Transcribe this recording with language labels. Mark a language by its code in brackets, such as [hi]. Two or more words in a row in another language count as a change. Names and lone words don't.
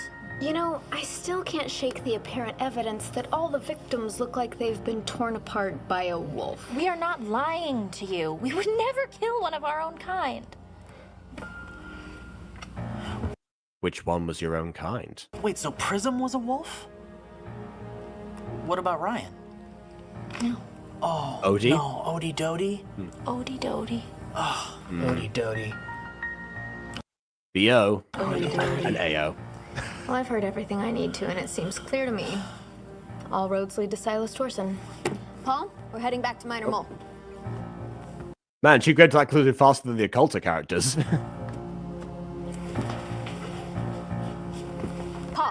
[en] You know, I still can't shake the apparent evidence that all the victims look like they've been torn apart by a wolf. We are not lying to you. We would never kill one of our own kind. which one was your own kind? Wait, so Prism was a wolf? What about Ryan? No. Oh, Odie? no, Odie Dodie? Odie Dodie. Oh, Odie Dodie. B.O. Odie Dodie. and A.O. Well, I've heard everything I need to, and it seems clear to me. All roads lead to Silas Torson. Paul, we're heading back to Minor Mole. Man, she grabbed that conclusion faster than the occulta characters. Paul.